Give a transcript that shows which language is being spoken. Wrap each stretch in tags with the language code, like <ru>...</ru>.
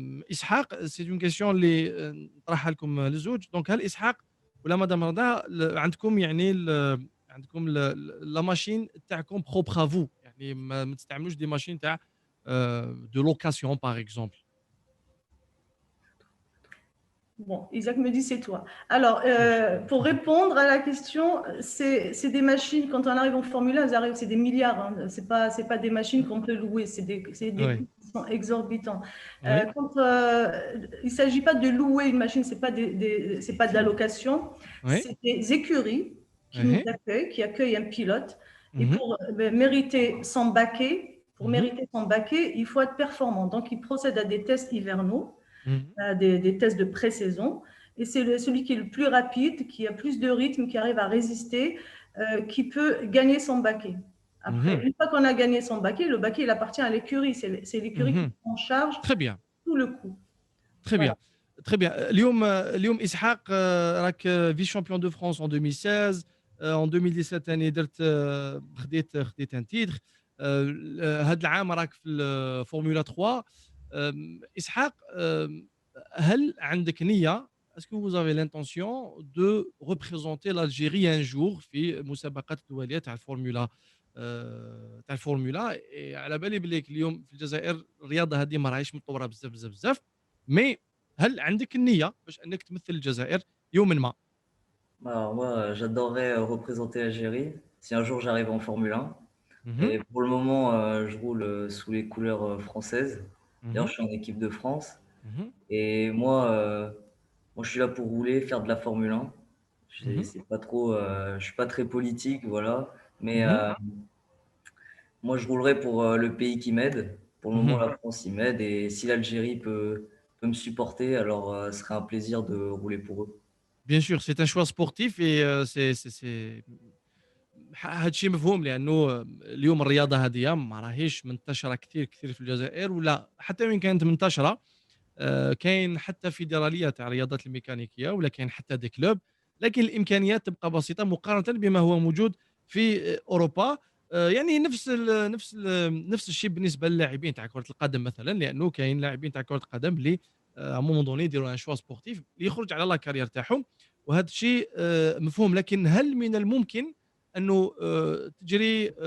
<ar>اسحاق سي اون كيسيون اللي نطرحها لكم للزوج دونك هل اسحاق ولا مدام رضا عندكم يعني عندكم لا ماشين تاعكم بروبر افو يعني ما تستعملوش دي ماشين تاع دو لوكاسيون باغ اكزومبل.</ar> <fr>Bon, Isaac me dit c'est toi. Alors, pour répondre à la question, c'est des machines, quand on arrive en Formule 1, c'est des milliards. Hein. C'est pas des machines qu'on peut louer, c'est des Oui, coûts qui sont exorbitants. oui, Il ne s'agit pas de louer une machine, c'est pas de la location, oui. c'est des écuries qui nous Oui. accueillent, qui accueillent un pilote. Et Mhm, pour mériter son baquet, mhm, il faut être performant. Donc, il procède à des tests hivernaux, mhm, des tests de pré-saison. Et c'est celui qui est le plus rapide, qui a plus de rythme, qui arrive à résister, qui peut gagner son baquet. Après, mhm, une fois qu'on a gagné son baquet, le baquet, il appartient à l'écurie. C'est l'écurie qui mhm. prend en charge Très bien, tout le coup. très Voilà. bien. Très bien.</fr> <ar>اليوم اسحاق راك فيس شامبيون دو فرانس</ar> <fr>en 2016 en 2017</fr> <ar>ثاني درت خديت ان تيتر هذا العام راك في الفورمولا 3 اسحاق هل عندك نية</ar> <fr>est-ce que vous avez l'intention de représenter l'Algérie un jour</fr> <ar>في مسابقات الدولية تاع الفورمولا تاع الفورمولا على بالي باللي اليوم في الجزائر الرياضة هذه ما راهيش متطورة بزاف بزاف بزاف مي هل عندك النية باش انك تمثل الجزائر يوما ما؟</ar> <fr>Alors moi, j'adorerais représenter l'Algérie si un jour j'arrive en Formule 1. مهم. Et pour le moment, je roule sous les couleurs françaises. D'ailleurs, مهم. je suis en équipe de France. مهم. Et moi, je suis là pour rouler, faire de la Formule 1. مهم. C'est pas trop, je suis pas très politique, voilà. Mais مهم. moi, je roulerai pour le pays qui m'aide. Pour le moment, مهم. la France, il m'aide. Et si l'Algérie peut me supporter, alors ce serait un plaisir de rouler pour eux. Bien sûr, c'est un choix sportif et c'est</fr> <ar>هذا الشيء مفهوم لانه اليوم الرياضه هذه ما راهيش منتشره كثير كثير في الجزائر ولا حتى وين كانت منتشره كاين حتى فيدراليه تاع الرياضات الميكانيكيه ولا كاين حتى دي كلوب لكن الامكانيات تبقى بسيطه مقارنه بما هو موجود في اوروبا يعني نفس الشيء بالنسبه للاعبين تاع كره القدم مثلا لانه كاين لاعبين تاع كره القدم اللي ا مومون دوني يديروا ان شوا سبورتيف اللي يخرج على لا كارير تاعهم وهذا الشيء مفهوم لكن هل من الممكن انه تجري</ar>